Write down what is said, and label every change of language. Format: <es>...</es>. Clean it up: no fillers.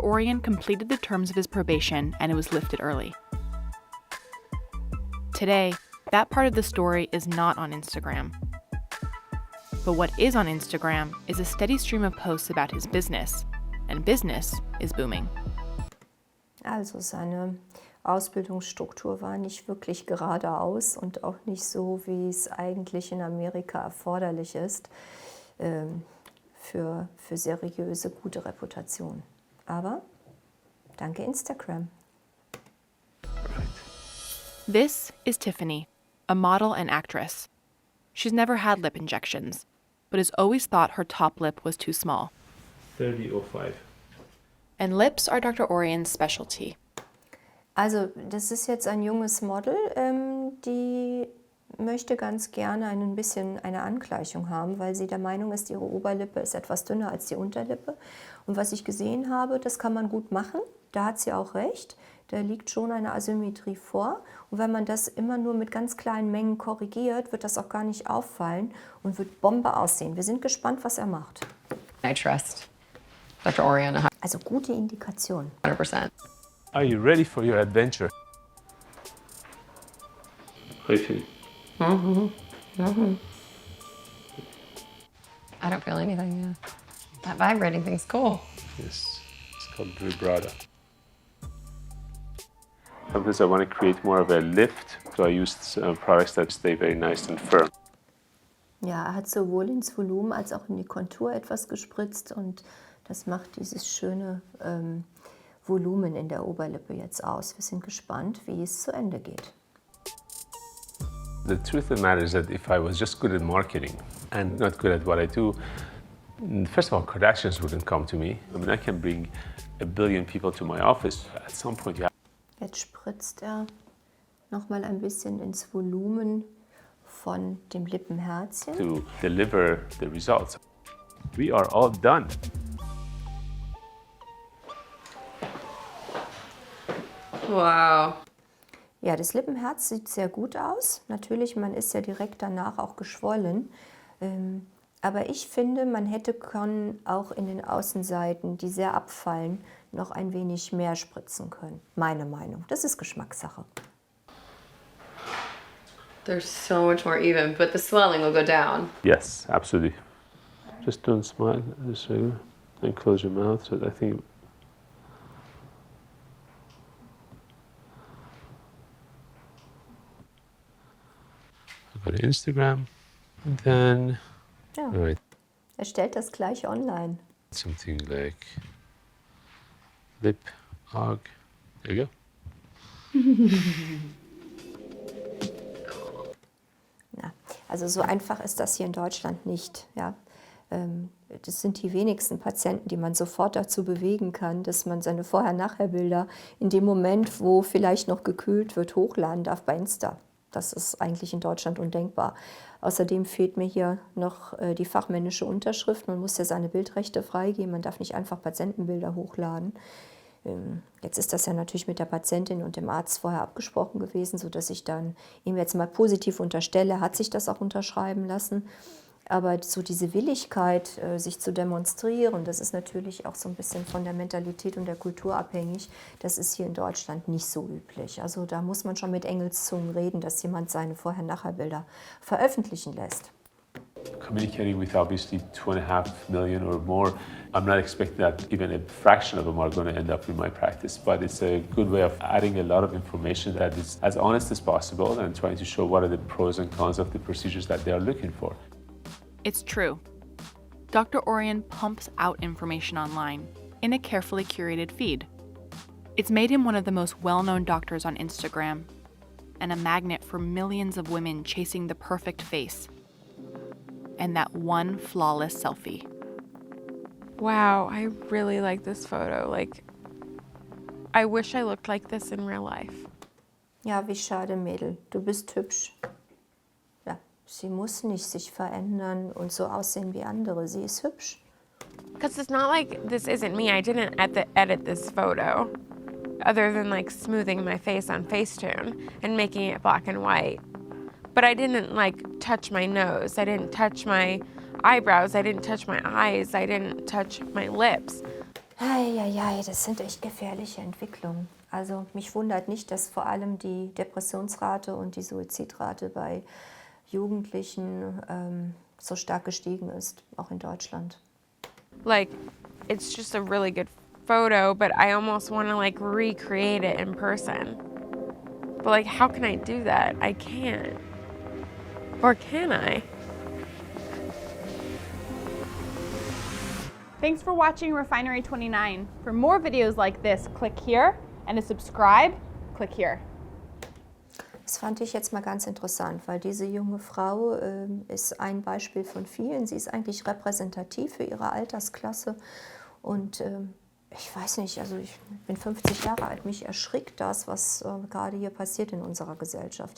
<en>Orion completed the terms of his probation and it was lifted early. Today, That part of the story is not on Instagram. But what is on Instagram is a steady stream of posts about his business, and business is booming.</en> <de>Also seine Ausbildungsstruktur war nicht wirklich geradeaus und auch nicht so, wie es eigentlich in Amerika erforderlich ist für seriöse, gute Reputation. Aber danke Instagram.</de> <en>This is Tiffany, a model and actress. She's never had lip injections, but has always thought her top lip was too small. 30.05. And lips are Dr. Orien's specialty.</en> <de>Also das ist jetzt ein junges Model, die möchte ganz gerne ein bisschen eine Angleichung haben, weil sie der Meinung ist, ihre Oberlippe ist etwas dünner als die Unterlippe. Und was ich gesehen habe, das kann man gut machen, da hat sie auch recht. Da liegt schon eine Asymmetrie vor. Und wenn man das immer nur mit ganz kleinen Mengen korrigiert, wird das auch gar nicht auffallen und wird Bombe aussehen. Wir sind gespannt, was er macht.</de> <en>I trust Dr. Orien.</en> <de>Also gute Indikation. 100%.</de> <en>Are you ready for your adventure? How do you feel? I don't feel anything, yeah. That vibrating thing's cool. Yes, it's called vibrato. Sometimes I want to create more of a lift, so I use products that stay very nice and firm.</en> <de>Ja, er hat sowohl ins Volumen als auch in die Kontur etwas gespritzt und das macht dieses schöne Volumen in der Oberlippe jetzt aus. Wir sind gespannt, wie es zu Ende geht.</de> <en>The truth of the matter is that if I was just good at marketing and not good at what I do, first of all, Kardashians wouldn't come to me. I mean, I can bring 1 billion people to my office. At some point, you have</en> <de>Jetzt spritzt er noch mal ein bisschen ins Volumen von dem Lippenherzchen.</de> <en>to deliver the results. We are all done. Wow.</en> <de>Ja, das Lippenherz sieht sehr gut aus. Natürlich, man ist ja direkt danach auch geschwollen. Aber ich finde, man hätte können auch in den Außenseiten, die sehr abfallen, noch ein wenig mehr spritzen können. Meine Meinung. Das ist Geschmackssache.</de> <en>There's so much more even, but the swelling will go down. Yes, absolutely. Just don't smile, just regular, and close your mouth. So I think. I'll go to Instagram, and then.</en> <de>Ja.</de> <en>All right,</en> <de>Er stellt das gleich online.</de> <en>something like lip hug. There you go.</en> <de>Ja, also so einfach ist das hier in Deutschland nicht. Ja. Das sind die wenigsten Patienten, die man sofort dazu bewegen kann, dass man seine Vorher-Nachher-Bilder in dem Moment, wo vielleicht noch gekühlt wird, hochladen darf bei Insta. Das ist eigentlich in Deutschland undenkbar. Außerdem fehlt mir hier noch die fachmännische Unterschrift. Man muss ja seine Bildrechte freigeben. Man darf nicht einfach Patientenbilder hochladen. Jetzt ist das ja natürlich mit der Patientin und dem Arzt vorher abgesprochen gewesen, sodass ich dann ihm jetzt mal positiv unterstelle, hat sich das auch unterschreiben lassen. Aber so diese Willigkeit, sich zu demonstrieren, das ist natürlich auch so ein bisschen von der Mentalität und der Kultur abhängig. Das ist hier in Deutschland nicht so üblich. Also da muss man schon mit Engelszungen reden, dass jemand seine Vorher-Nachher-Bilder veröffentlichen lässt.</de> <en>Communicating with obviously 2.5 million or more, I'm not expecting that even a fraction of them are going to end up in my practice, but it's a good way of adding a lot of information that is as honest as possible and trying to show what are the pros and cons of the procedures that they are looking for. It's true. Dr. Orien pumps out information online in a carefully curated feed. It's made him one of the most well-known doctors on Instagram and a magnet for millions of women chasing the perfect face and that one flawless selfie. Wow, I really like this photo. Like, I wish I looked like this in real life.</en> <de>Ja, wie schade, Mädel. Du bist hübsch. Ja, sie muss nicht sich verändern und so aussehen wie andere. Sie ist hübsch.</de> <en>Because it's not like this isn't me. I didn't edit this photo, other than like smoothing my face on Facetune and making it black and white. But I didn't like touch my nose. I didn't touch my eyebrows. I didn't touch my eyes. I didn't touch my lips.</en> <de>Eieiei, das sind echt gefährliche Entwicklungen. Also mich wundert nicht, dass vor allem die Depressionsrate und die Suizidrate bei Jugendlichen so stark gestiegen ist, auch in Deutschland.</de> <en>Like, it's just a really good photo, but I almost want to like recreate it in person. But like, how can I do that? I can't. Or can I? Thanks for watching Refinery 29. For more videos like this, click here, and to subscribe, click here.</en> <de>Das fand ich jetzt mal ganz interessant, weil diese junge Frau ist ein Beispiel von vielen. Sie ist eigentlich repräsentativ für ihre Altersklasse und ich weiß nicht, also ich bin 50 Jahre alt, mich erschrickt das, was gerade hier passiert in unserer Gesellschaft.</de>